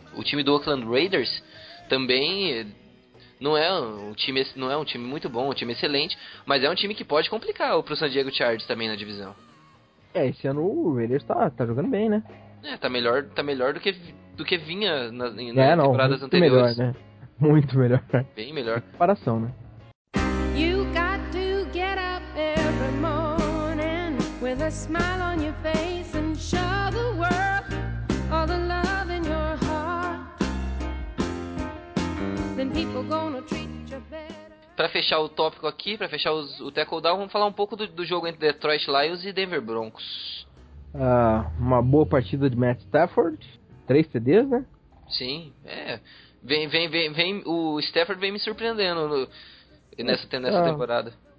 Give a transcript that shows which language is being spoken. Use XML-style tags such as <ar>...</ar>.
<pt>O time do Oakland Raiders também não é um time muito bom, um time excelente, mas é um time que pode complicar pro San Diego Chargers também na divisão. É, esse ano o Raiders tá jogando bem, né? É, tá melhor do que vinha nas temporadas anteriores. Melhor, né? Muito melhor. Bem melhor. Comparação, né?</pt> <en>You got to get up every morning with a smile on your face and show the world all the love in your heart. Then people gonna treat you better.</en> <pt>Pra fechar o tópico aqui, pra fechar o tackle down, vamos falar um pouco do jogo entre Detroit Lions e Denver Broncos. Uma boa partida de Matt Stafford. 3 TDs, né? Sim, é... Vem, o Stafford vem me surpreendendo nessa temporada.</pt>